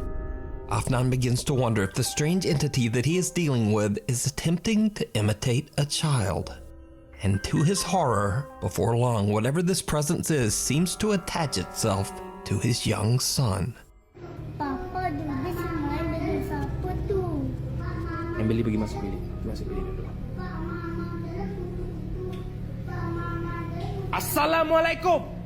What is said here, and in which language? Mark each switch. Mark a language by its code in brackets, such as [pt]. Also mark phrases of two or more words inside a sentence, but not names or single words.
[en] Afnan begins to wonder if the strange entity that he is dealing with is attempting to imitate a child. And to his horror, before long, whatever this presence is seems to attach itself to his young son. [ms] Papa, dia semain dengan siapa tu? Ambil pergi masuk bilik. Masuk bilik dulu. Assalamualaikum.